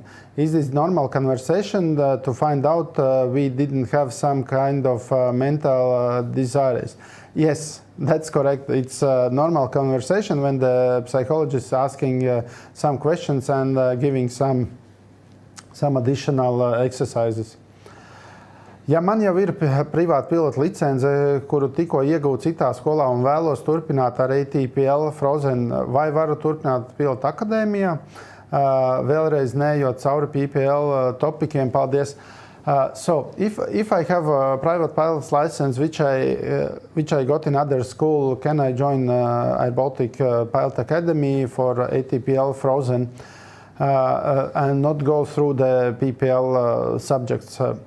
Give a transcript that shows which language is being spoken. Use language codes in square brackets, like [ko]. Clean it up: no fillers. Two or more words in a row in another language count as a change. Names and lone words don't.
[en] Is this normal conversation to find out we didn't have some kind of mental disorders? Yes, that's correct. It's a normal conversation when the psychologist is asking some questions and giving some additional exercises. [lv] Ja man jau ir privāta pilota licence, kuru tikko iegūtu citā skolā un vēlos turpināt ar [en] ATPL Frozen, [lv] vai varu turpināt pilota akadēmijā? Vēlreiz neejot cauri PPL topikiem, paldies. [en] So if I have a private pilot's license which I got in other school, can I join airBaltic Pilot Academy for ATPL Frozen and not go through the PPL subjects?